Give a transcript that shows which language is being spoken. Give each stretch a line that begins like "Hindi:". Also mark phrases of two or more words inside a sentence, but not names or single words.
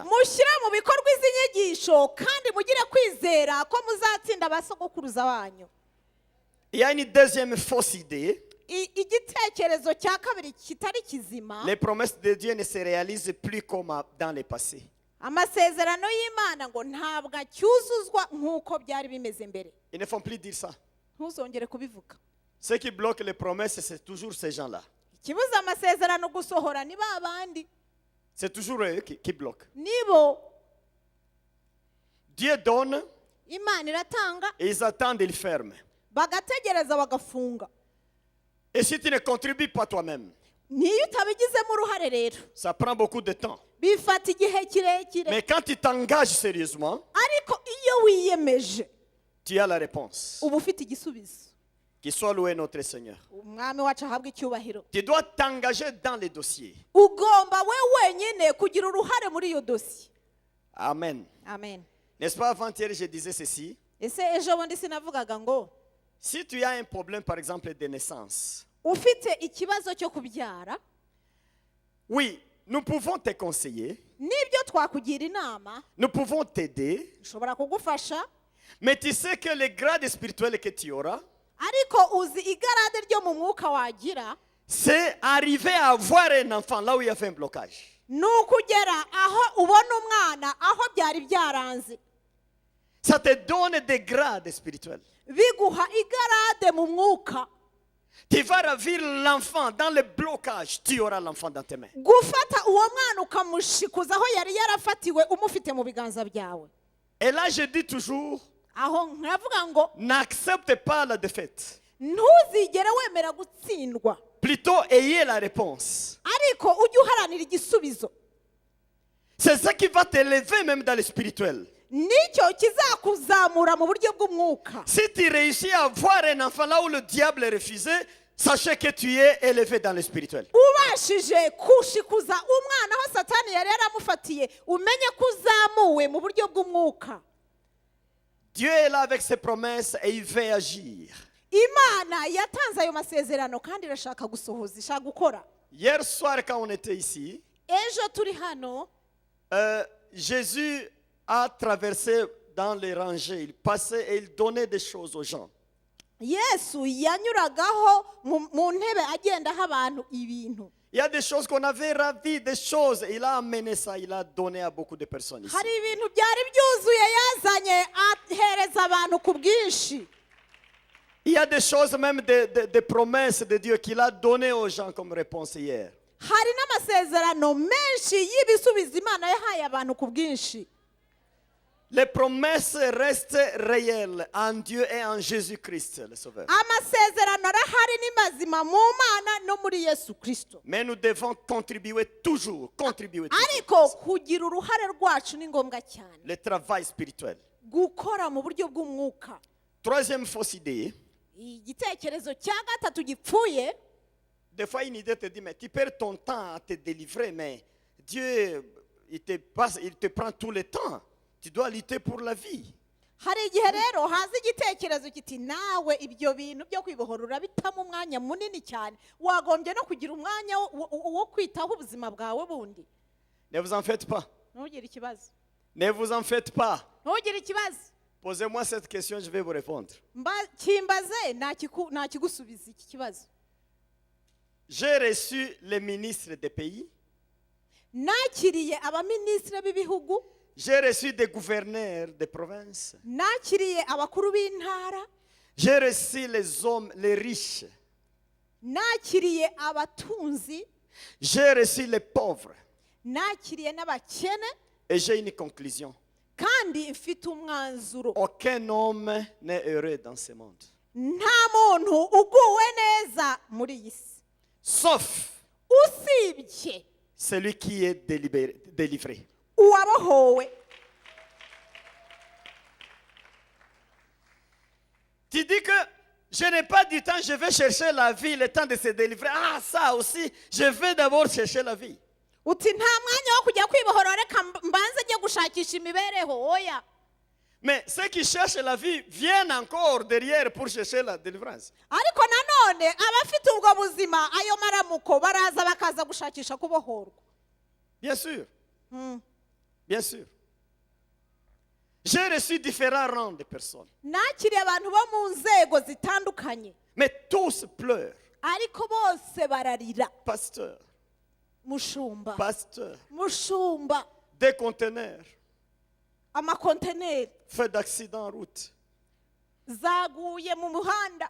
Kinyarwanda: Mushyire mu bikorwa izi nyigisho kandi mugire kwizera ko muzatsinda abasogokuruza banyu.
French: Il y a une deuxième fausse idée.
Kinyarwanda: Igitekerezo cya kabiri kitari kizima.
French: Les promesses de Dieu ne se réalisent plus comme dans le passé.
Kinyarwanda: Amasezerano y'Imana ngo ntabwo acyuzuzwa nk'uko byari bimeze mbere.
French: Ils ne font plus dire ça.
Kinyarwanda: Ntuzongere kubivuga.
French: Ceux qui bloquent les promesses, c'est toujours ces gens-là.
Kinyarwanda: Ikibuza amasezerano gusohora ni ba bandi.
French: C'est toujours eux qui bloquent.
Kinyarwanda: Nibo
French: Dieu donne
Kinyarwanda: Imana iratanga
French: et ils attendent, ils ferment.
Kinyarwanda: bagategereza bagafunga.
French: Et si tu ne contribues pas toi-même,
Kinyarwanda: Niyo utabigizemo uruhare rero
French: ça prend beaucoup de temps.
Kinyarwanda: bifata igihe kirekire.
French: Mais quand tu t'engages sérieusement,
Kinyarwanda: Ariko iyo wiyemeje
French: tu as la réponse.
Kinyarwanda: uba ufite igisubizo.
French: Qu'il soit loué notre Seigneur.
Kinyarwanda: Umwami wacu ahabwe icyubahiro.
French: Tu dois t'engager dans les dossiers.
Kinyarwanda: Ugomba we wenyine kugira uruhare muri iyo dosiye. Amen. Amen.
French: N'est-ce pas, avant-hier, je disais ceci.
Kinyarwanda: Ese ejo bundi sinavugaga ngo
French: Si tu as un problème, par exemple, de naissance,
Kinyarwanda: ufite ikibazo cyo kubyara,
French: oui, nous pouvons te conseiller,
Kinyarwanda: nibyo twakugira inama,
French: nous pouvons t'aider,
Kinyarwanda: ushobora kugufasha,
French: mais tu sais que le grade spirituel que tu auras,
Kinyarwanda: ariko uzi igarade ryo mu mwuka wagira,
French: c'est arriver à avoir un enfant là où il y a fait un blocage.
Kinyarwanda: ni ukugera aho ubona umwana aho byari byaranze.
French: Ça te donne des grades spirituels.
Kinyarwanda: Biguha igarade mu mwuka.
French: Tu vas ravir l'enfant dans le blocage, tu auras l'enfant dans tes mains.
Kinyarwanda: Gufata uwo mwana ukamushikuza aho yari yarafatiwe umufite mu biganza byawe.
French: Et là, je dis toujours,
Kinyarwanda: aho nkavuga ngo
French: N'acceptez pas la défaite.
Kinyarwanda: ntuzigere wemera gutsindwa,
French: Plutôt, ayez la réponse.
Kinyarwanda: ariko ujye uharanira igisubizo.
French: C'est ça qui va t'élever même dans le spirituel.
Kinyarwanda: nicyo kizakuzamura mu buryo bw'umwuka.
French: Si tu réussis à voir un enfant là où le diable est refusé, sachez que tu es élevé dans le spirituel.
Kinyarwanda: ubashije kushikuza umwana aho satani yari yaramufatiye, umenye ko uzamuwe mu buryo bw'umwuka.
French: Dieu est là avec ses promesses et il veut agir.
Kinyarwanda: Imana yatanze ayo masezerano kandi irashaka gusohoza, ishaka gukora.
French: Hier soir, quand on était ici,
Kinyarwanda: ejo turi hano,
French: Jésus a traversé dans les rangées. Il passait et il donnait des choses aux gens.
Kinyarwanda: yesu yanyuragaho mu ntebe agendaho abantu ibintu.
French: Il y a des choses qu'on avait ravies, des choses. Il a amené ça, il a donné à beaucoup de personnes ici.
Kinyarwanda: hari ibintu byari byuzuye yazanye ahereza abantu ku bwinshi.
French: Il y a des choses, même des promesses de Dieu qu'il a données aux gens comme réponse hier.
Kinyarwanda: hari n'amasezerano menshi y'ibisubizo Imana yahaye abantu ku bwinshi.
French: Les promesses restent réelles en Dieu et en Jésus-Christ, le Sauveur.
Kinyarwanda: amasezerano arahari ni mazima mu Mana no muri Yesu Kristo.
French: Mais nous devons contribuer toujours.
Kinyarwanda: ariko kugira uruhare rwacu ni ngombwa cyane.
French: Le travail spirituel.
Kinyarwanda: gukora mu buryo bw'umwuka.
French: Troisième fausse idée.
Kinyarwanda: igitekerezo cya gatatu gipfuye.
French: Des fois, une idée te dit, mais tu perds ton temps à te délivrer, mais Dieu, il te prend tout le temps. Tu dois lutter pour la vie.
Kinyarwanda: hari igihe rero haza igitekerezo kiti nawe ibyo bintu byo kwibohora urabitamo umwanya munini cyane, wagombye no kugira umwanya wo kwitaho ubuzima bwawe bundi.
French: Ne vous en faites pas.
Kinyarwanda: ntugire ikibazo.
French: Ne vous en faites pas.
Kinyarwanda: ntugire ikibazo.
French: Posez-moi cette question, je vais vous répondre.
Kinyarwanda: kimbaze nakigusubiza iki kibazo.
French: J'ai reçu les ministres des pays.
Kinyarwanda: nakiriye abaminisitiri b'ibihugu.
French: J'ai reçu des gouverneurs de provinces.
Kinyarwanda: nakiriye abakuru b'intara.
French: J'ai reçu les hommes, les riches.
Kinyarwanda: nakiriye abatunzi.
French: J'ai reçu les pauvres.
Kinyarwanda: nakiriye n'abakene.
French: Et j'ai une conclusion.
Kinyarwanda: kandi mfite umwanzuro.
French: Aucun homme n'est heureux dans ce monde.
Kinyarwanda: nta muntu uguwe neza muri iyi si.
French: Sauf
Kinyarwanda: usibye
French: celui qui est délivré.
Kinyarwanda: uwabohowe.
French: Tu dis que je n'ai pas du temps, je vais chercher la vie, le temps de se délivrer. Ah, ça aussi, je vais d'abord chercher la vie.
Kinyarwanda: uti nta mwanya wo kujya kwibohora, reka mbanze njye gushakisha imibereho. oya.
French: Mais ceux qui cherchent la vie viennent encore derrière pour chercher la délivrance.
Kinyarwanda: ariko nanone abafite ubwo buzima, ayo maramuko baraza bakaza gushakisha kubohorwa.
French: Bien sûr. Bien sûr. J'ai reçu différents rangs de personnes.
Kinyarwanda: nakiriye abantu bo mu nzego zitandukanye,
French: Mais tous pleurent.
Kinyarwanda: ariko bose bararira.
French: Pasteur,
Kinyarwanda: mushumba,
French: pasteur,
Kinyarwanda: mushumba,
French: des conteneurs,
Kinyarwanda: amakonteneri
French: fait d'accident en route.
Kinyarwanda: zaguye mu muhanda,